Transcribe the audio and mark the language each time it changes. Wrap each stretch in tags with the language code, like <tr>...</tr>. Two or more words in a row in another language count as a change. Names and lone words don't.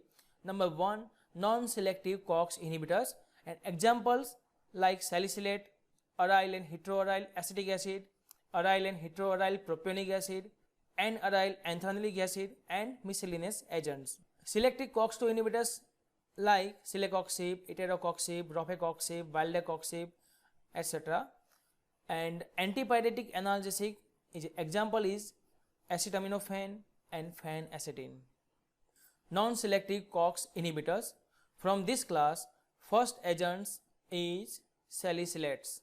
<en>Number 1, non-selective COX inhibitors and examples like salicylate, aryl and heteroaryl acetic acid, aryl and heteroaryl propionic acid, and aryl antranilic acid and miscellaneous agents. Selective COX-2 inhibitors like celecoxib, etarocoxib, rofecoxib, valdecoxib, etc. And antipyretic analgesic example is acetaminophen and phenacetin. Non-selective COX inhibitors from this class, first agents is salicylates.</en>